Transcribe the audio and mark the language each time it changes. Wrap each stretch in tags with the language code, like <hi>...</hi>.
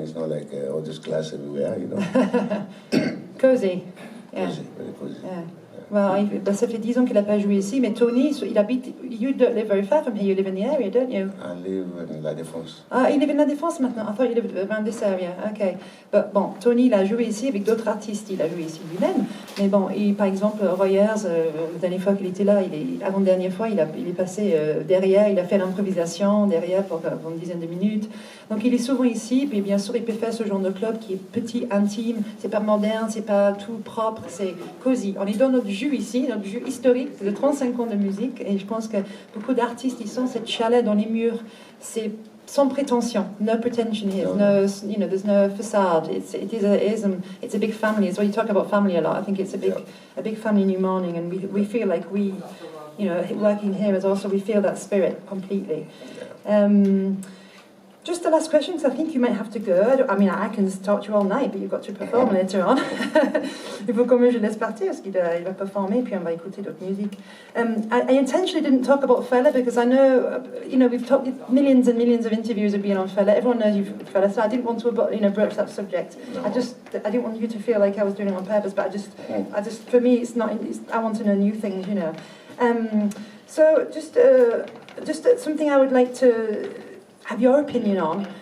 <en>It's not like all this glass everywhere. You know, Cozy. Yeah. Cozy, very cozy. Yeah. Well,</en> <fr>ça fait 10 ans qu'il n'a pas joué ici, mais</fr> <en>Tony, you don't live very far from here, you live in the area, don't you? I live in La Défense.</en> <fr>Ah, il</fr> <en>live in</en> <fr>La Défense maintenant.</fr> <en>I thought you lived around this area. Okay.</en> <fr>But, bon, Tony, il a joué ici avec d'autres artistes, il a joué ici lui-même. Mais bon, par exemple, Royers, la dernière fois qu'il était là, avant-dernière fois, il est passé derrière, il a fait l'improvisation derrière pour une dizaine de minutes. Donc il est souvent ici, puis bien sûr, il peut faire ce genre de club qui est petit, intime, c'est pas moderne, c'est pas tout propre, c'est cosy. On est dans notre jus ici, notre jus historique de 35 ans de musique, et je pense que beaucoup d'artistes, ils sont cette chaleur dans les murs, c'est sans prétention,</fr> <en>no pretension here, there's no facade. It's a big family. So you talk about family a lot. I think it's a big family New Morning, and we feel like working here is also, we feel that spirit completely. Just the last question, because I think you might have to go. I mean, I can talk to you all night, but you've got to perform later on.</en> <fr>Il faut quand même que je laisse partir, parce qu'il va performer, puis on va écouter d'autres musiques.</fr> <en>I intentionally didn't talk about Fela, because I know, we've talked, millions and millions of interviews have been on Fela. Everyone knows you've Fela, so I didn't want to, broach that subject. No. I didn't want you to feel like I was doing it on purpose, but I just, for me, I want to know new things, So just something I would like to have your opinion on.</en>